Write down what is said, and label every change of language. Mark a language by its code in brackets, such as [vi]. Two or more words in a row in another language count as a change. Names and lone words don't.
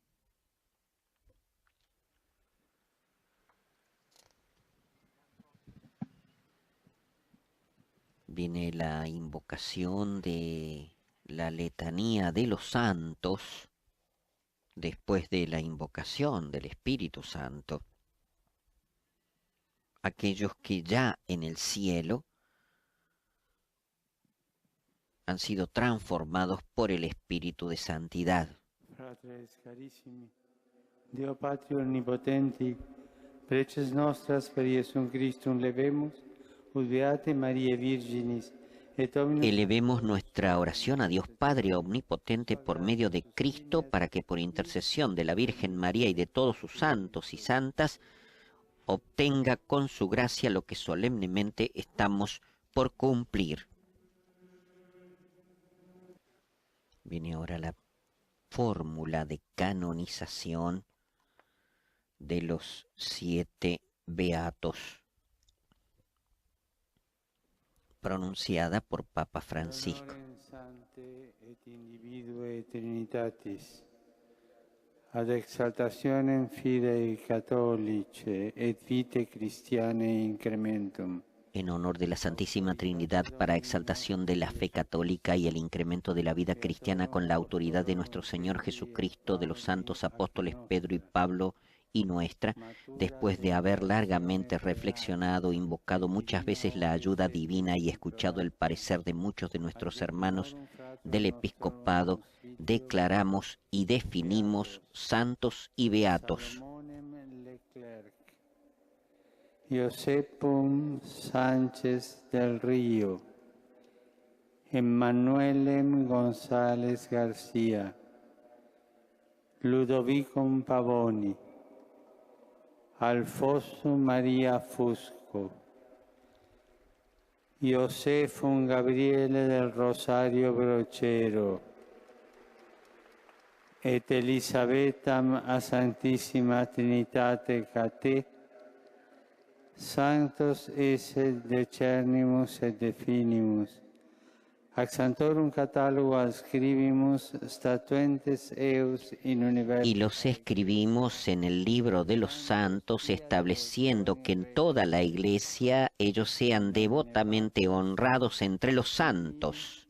[es] Viene la invocación de la letanía de los santos, después de la invocación del Espíritu Santo. Aquellos que ya en el cielo han sido transformados por el Espíritu de Santidad. [la] Fratres carissimi, Deo Patri Onnipotenti, preces nostras per Iesum Christum levemus, ut beate Mariae Virginis, et omnium... [es] Elevemos nuestra oración a Dios Padre Omnipotente por medio de Cristo, para que por intercesión de la Virgen María y de todos sus santos y santas obtenga con su gracia lo que solemnemente estamos por cumplir. Viene ahora la fórmula de canonización de los 7 beatos. pronunciada por Papa Francisco. [la] Honorem Sancte et individue Trinitatis, ad exaltationem fidei catholice et vitae Christianae incrementum. [es] En honor de la Santísima Trinidad, para exaltación de la fe católica y el incremento de la vida cristiana con la autoridad de nuestro Señor Jesucristo, de los santos apóstoles Pedro y Pablo y nuestra, después de haber largamente reflexionado, invocado muchas veces la ayuda divina y escuchado el parecer de muchos de nuestros hermanos del episcopado, declaramos y definimos santos y beatos. [la] Iosepum Sánchez del Río, Emmanuelem González García, Ludovicum Pavoni, Alfonso María Fusco, Iosefum Gabriele del Rosario Brochero, et Elisabetam a Santissima Trinitate Cate, Sanctos esse decernimus et definimus, ac Sanctorum Catalogo adscribimus statuentes eus in universo. [es] Y los escribimos en el libro de los santos, estableciendo que en toda la Iglesia ellos sean devotamente honrados entre los santos.